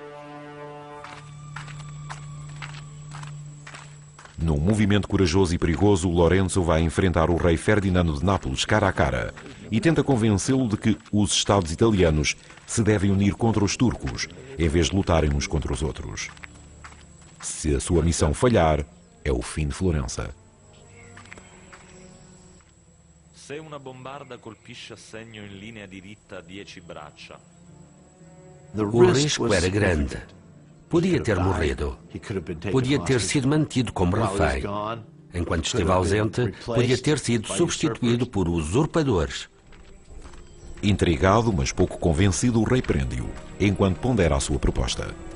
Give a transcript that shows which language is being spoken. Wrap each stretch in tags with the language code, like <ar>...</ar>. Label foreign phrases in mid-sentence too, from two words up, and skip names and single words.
<pt>Num movimento corajoso e perigoso, Lorenzo vai enfrentar o rei Ferdinando de Nápoles cara a cara e tenta convencê-lo de que os Estados italianos se devem unir contra os turcos, em vez de lutarem uns contra os outros. Se a sua missão falhar, é o fim de Florença.</pt> <it>Se una bombarda colpisce a segno in linea diritta 10 braccia.</it> <pt>O risco era grande. Podia ter morrido. Podia ter sido mantido como refém. Enquanto esteve ausente, podia ter sido substituído por usurpadores. Intrigado, mas pouco convencido, o rei prende-o, enquanto pondera a sua proposta.</pt>